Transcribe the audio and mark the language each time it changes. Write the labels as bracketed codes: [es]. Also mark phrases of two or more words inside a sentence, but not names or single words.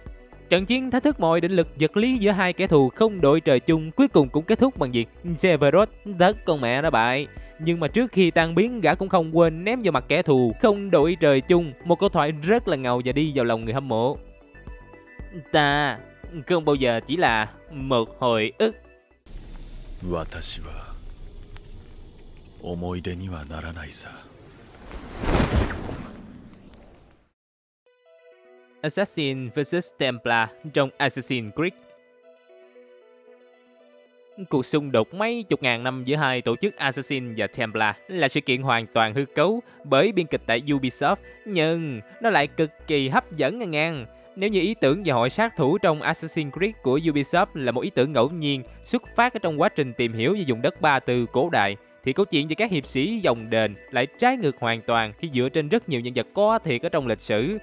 [vi] Trận chiến thách thức mọi định lực vật lý giữa hai kẻ thù không đội trời chung cuối cùng cũng kết thúc bằng việc Sephiroth đất con mẹ đã bại. Nhưng mà trước khi tan biến, gã cũng không quên ném vào mặt kẻ thù không đội trời chung một câu thoại rất là ngầu và đi vào lòng người hâm mộ. Ta không bao giờ chỉ là một hồi ức. [ja] 私は思い出にはならないさ。 [vi] Assassin vs Templar trong Assassin's Creed. Cuộc xung đột mấy chục ngàn năm giữa hai tổ chức Assassin và Templar là sự kiện hoàn toàn hư cấu bởi biên kịch tại Ubisoft, nhưng nó lại cực kỳ hấp dẫn ngang. Nếu như ý tưởng về hội sát thủ trong Assassin's Creed của Ubisoft là một ý tưởng ngẫu nhiên xuất phát ở trong quá trình tìm hiểu về vùng đất Ba Tư cổ đại, thì câu chuyện về các hiệp sĩ dòng đền lại trái ngược hoàn toàn khi dựa trên rất nhiều nhân vật có thiệt ở trong lịch sử.